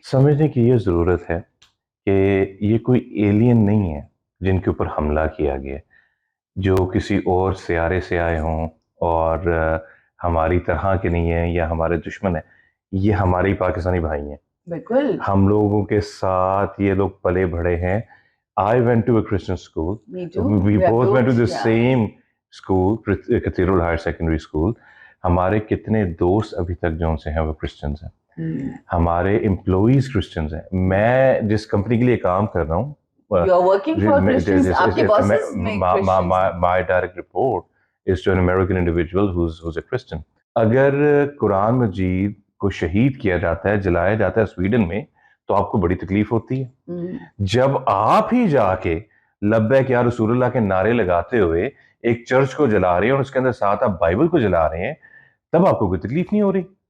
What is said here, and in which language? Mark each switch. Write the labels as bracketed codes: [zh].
[ur] سمجھنے کی یہ ضرورت ہے کہ یہ کوئی ایلین نہیں ہے جن کے اوپر حملہ کیا گیا، جو کسی اور سیارے سے آئے ہوں اور ہماری طرح کے نہیں ہیں یا ہمارے دشمن ہیں. یہ ہمارے پاکستانی بھائی ہیں. بالکل ہم لوگوں کے ساتھ یہ لوگ پلے بڑھے ہیں. [en] I went to a Christian school. Me too. We both went to the Yeah. same school, Cathedral Higher Secondary School. [ur] ہمارے کتنے دوست ابھی تک جو ان سے ہیں وہ کرسچنز ہیں. ہمارے امپلائیز کرسچنز ہیں. میں جس کمپنی کے لیے کام کر رہا ہوں، [en] You are working for Christians. [ur] آپ کے bosses میں Christians ہیں. [en] my direct report is to an American individual who's a Christian. [ur] اگر قرآن مجید کو شہید کیا جاتا ہے، جلایا جاتا ہے سویڈن میں، تو آپ کو بڑی تکلیف ہوتی ہے. جب آپ ہی جا کے لبیک یا رسول اللہ کے نعرے لگاتے ہوئے ایک چرچ کو جلا رہے ہیں اور اس کے اندر ساتھ آپ بائبل کو جلا رہے ہیں، تب آپ کو کوئی تکلیف نہیں ہو رہی.